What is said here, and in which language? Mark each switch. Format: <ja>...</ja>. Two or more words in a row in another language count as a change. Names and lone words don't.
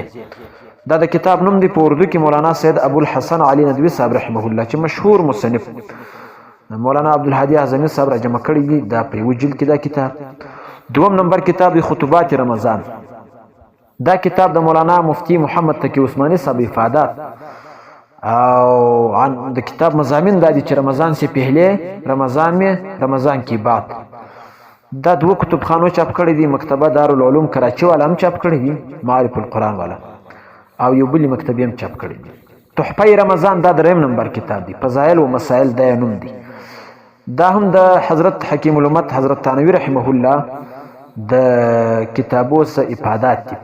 <ps>دا د کتاب نوم دی په اردو کې مولانا سید ابوالحسن علي ندوي صاحب رحمه الله چې مشهور مصنف مولانا عبدالهادي اعظمي صاحب راجمع کړی دی. دا په یو جلد کې دا کتاب. دوم نمبر کتاب دی خطبات رمضان. دا کتاب د مولانا مفتی محمد تقی عثماني صاحب افادات او د کتاب مضامین دا دي چې</ps> <ur>رمضان سے پہلے، رمضان میں، رمضان کی بات.</ur> <ps>دا دوه کتابخانو چاپ کړی دي، مکتبه دارالعلوم کراچي والا هم چاپ کړی دي، معارف القرآن والا، او یو بلی مکتبی هم چاپ کړی دي. تحفه رمضان دا دریم نمبر کتاب دی. فضایل و مسائل دا نوم دی. دا هم د حضرت حکیم الامت حضرت تانوی رحمه الله د کتابو سه افادات دي.</ps>